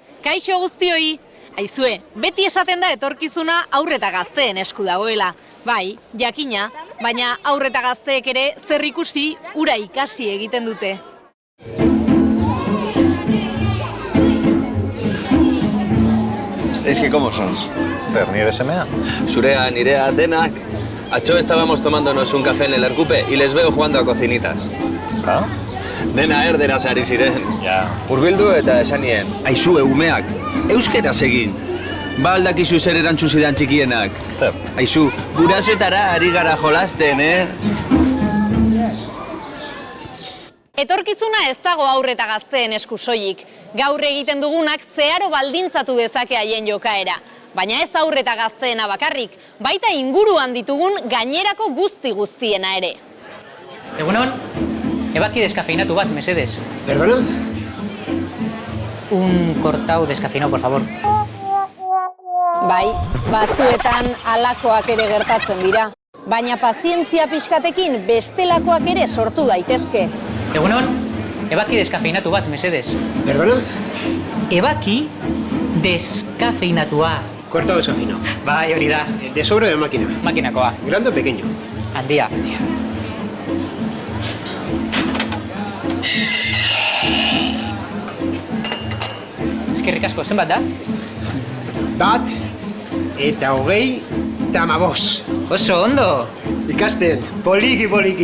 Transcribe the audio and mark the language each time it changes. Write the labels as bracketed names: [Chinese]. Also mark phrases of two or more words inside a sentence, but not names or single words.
[Basque] Kaixo guztioi, aizue, beti esaten da etorkizuna haur eta gazteen esku dagoela. Bai, jakina, baina haur eta gazteek ere zer ikusi, hura ikasi egiten dute. [Spanish] Es que, ¿cómo son? [Basque] Zer, nire semea? Zurea, nirea, denak. [Spanish] Atzo estábamos tomándonos un café en el Erkupe y les veo jugando a cocinitas. [Basque] Ka? Dena erderaz ari ziren. Ja. Hurbildu eta esanien, aizue umeak, euskeraz egin. Ba aldakizu zer erantzun zidan txikienak. Zer? Aizu, gurasoetara ari gara jolasten, Etorkizuna ez dago haur eta gazteen esku soilik. Gaur egiten dugunak zeharo baldintzatu dezake haien jokaera. Baina ez haur eta gazteena bakarrik, baita inguruan ditugun gainerako guztiena ere. Egunon, ebaki deskafeinatu bat, mesedez. [Spanish] ¿Perdona? Un cortau descafeinado, por favor. [Basque] Bai, batzuetan halakoak ere gertatzen dira. Baina pazientzia pixkatekin bestelakoak ere sortu daitezke. Egunon, ebaki deskafeinatu bat, mesedez. [Spanish] ¿Perdona? [Basque] Ebaki deskafeinatua. [Spanish] Cortado descafeinado. [Basque] Bai, hori da. [Spanish] ¿De sobre o de máquina? [Basque] Makinakoa. [Spanish] ¿Grande o pequeño? [Basque] Handia. Eskerrik asko, zenbat da? Bat, eta hogei, eta amabos. Oso ondo! Ikasten, poliki.